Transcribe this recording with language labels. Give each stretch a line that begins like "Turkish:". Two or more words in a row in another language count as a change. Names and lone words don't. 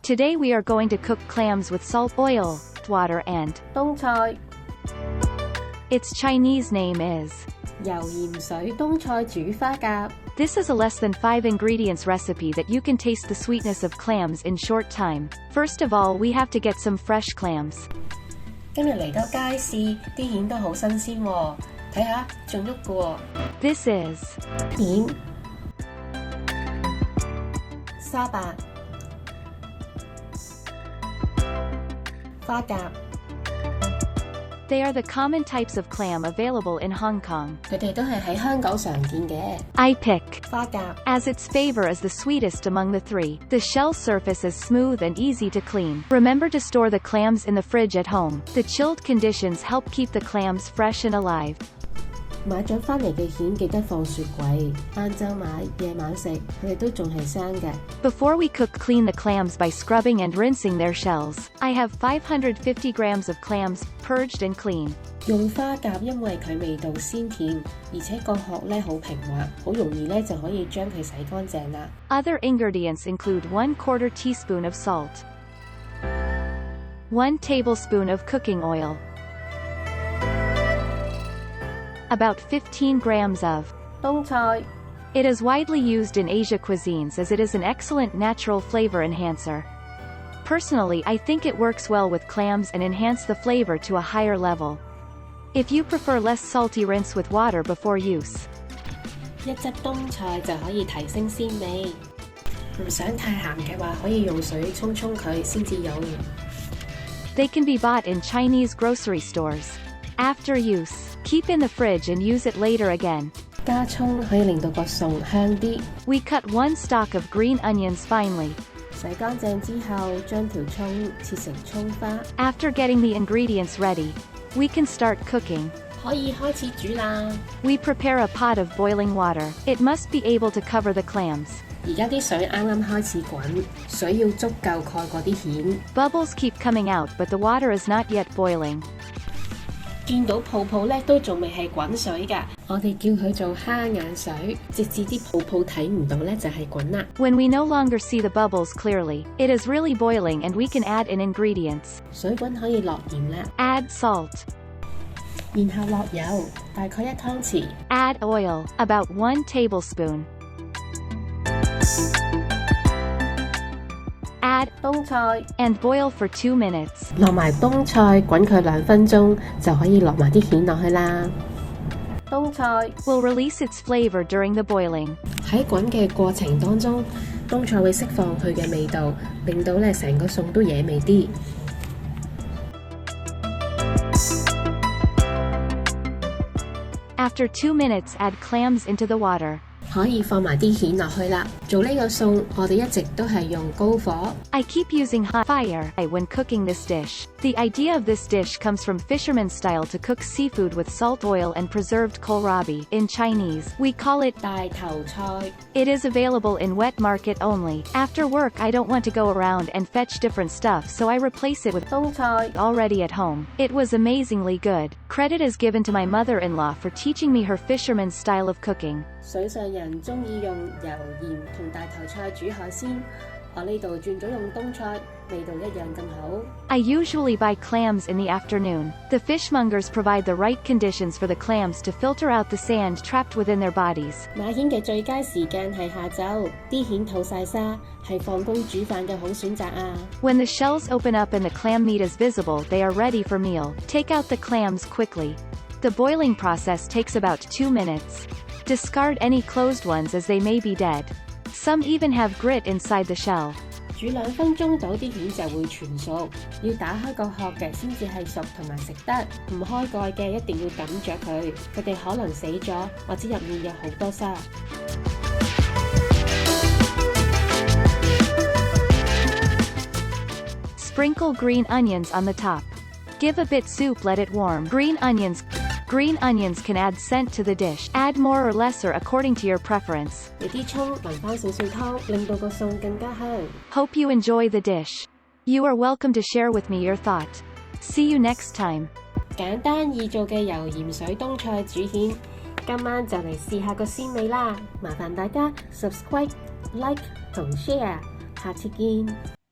English: Today we are going to cook clams with salt, oil, water and 冬菜 its Chinese name is.
Cantonese: 油鹽水冬菜煮花甲
English: This is a less than 5 ingredients recipe that you can taste the sweetness of clams in short time. First of all, we have to get some fresh clams.
Cantonese: 今日嚟到街市，啲蜆都好新鮮喎，睇下仲喐嘅喎。
English: This is
Cantonese: 蜆、沙白、花甲。
English: They are the common types of clam available in Hong Kong.
Cantonese: 佢哋都係喺香港常見嘅
English: I pick 花甲。 as its flavor is the sweetest among the three. The shell surface is smooth and easy to clean. Remember to store the clams in the fridge at home. The chilled conditions help keep the clams fresh and alive.
Cantonese: 買咗返嚟嘅蜆記得放雪櫃，晏晝買，夜晚食，佢哋都仲係生嘅。
English: Before we cook, clean the clams by scrubbing and rinsing their shells. I have 550 grams of clams, purged and clean.
Cantonese: 用花甲因為佢味道鮮甜，而且個殼咧好平滑，好容易咧就可以將佢洗乾淨啦。
English: Other ingredients include 1/4 teaspoon of salt, 1 tablespoon of cooking oil, about 15 grams of 冬菜 It is widely used in Asia cuisines as it is an excellent natural flavor enhancer. Personally, I think it works well with clams and enhance the flavor to a higher level. If you prefer less salty, rinse with water before use.
Cantonese: 一汁冬菜就可以提升鮮味。唔想太鹹嘅話，可以用水沖佢先至有。
English: They can be bought in Chinese grocery stores. After use, keep in the fridge and use it later again.
Cantonese: 加葱可以令到個餸香啲。
English: We cut 1 stalk of green onions finely.
Cantonese: 洗乾淨之後，將條葱切成葱花。
English: After getting the ingredients ready, we can start cooking.
Cantonese: 可以開始煮啦。
English: We prepare a pot of boiling water. It must be able to cover the clams.
Cantonese: 而家啲水啱啱開始滾，水要足夠蓋過啲蜆。
English: Bubbles keep coming out, but the water is not yet boiling.
Cantonese: 見到泡泡咧都仲未係滾水㗎，我哋叫佢做蝦眼水，直至啲泡泡睇唔到咧就係滾啦。
English: When we no longer see the bubbles clearly, it is really boiling and we can add in ingredients.
Cantonese: 水滾可以落鹽啦，
English: Add salt.
Cantonese: 然後落油，大概1湯匙。
English: Add oil, about 1 tablespoon. Add 冬菜 and boil for 2 minutes.
Cantonese: 落埋冬菜，滾佢2分鐘，就可以落埋啲蜆落去啦。
English: 冬菜 Will release its flavor during the boiling.
Cantonese: 喺滾嘅過程當中，冬菜會釋放佢嘅味道，令到咧成個餸都惹味啲。
English: After 2 minutes, add clams into the water.
Cantonese: 可以放埋啲蜆落去啦。做呢個餸，我哋一直都係用高火。
English: I keep using hot fire when cooking this dish. The idea of this dish comes from Fisherman style to cook seafood with salt, oil and preserved kohlrabi. In Chinese, we call it 大頭菜。 It is available in wet market only. After work, I don't want to go around and fetch different stuff, so I replace it with 冬菜 already at home. It was amazingly good. Credit is given to my mother-in-law for teaching me her fisherman style of cooking.
Cantonese: 水上人中意用油鹽同大頭菜煮海鮮，我呢度轉咗用冬菜，味道一樣咁好。
English: I usually buy clams in the afternoon. The fishmongers provide the right conditions for the clams to filter out the sand trapped within their bodies.
Cantonese: 買蜆嘅最佳時間係下晝，啲蜆吐晒沙，係放工煮飯嘅好選擇啊！
English: When the shells open up and the clam meat is visible, they are ready for meal. Take out the clams quickly. The boiling process takes about 2 minutes. Discard any closed ones as they may be dead. Some even have grit inside the shell.
Cantonese: 煮2分鐘到啲蜆就會全熟，要打開個殼嘅先至係熟同埋食得，唔開蓋嘅一定要揼著佢，佢哋可能死咗或者入面有好多沙。
English: Sprinkle green onions on the top. Give a bit soup, let it warm. Green onions can add scent to the dish. Add more or lesser according to your preference.
Cantonese: 你啲葱淋返少少湯，令到個餸更加香。
English: Hope you enjoy the dish. You are welcome to share with me your thought. See you next time.
Cantonese: 簡單易做嘅油鹽水冬菜煮蜆，今晚就嚟試下個鮮味啦！麻煩大家 subscribe、like 同 share，下次見。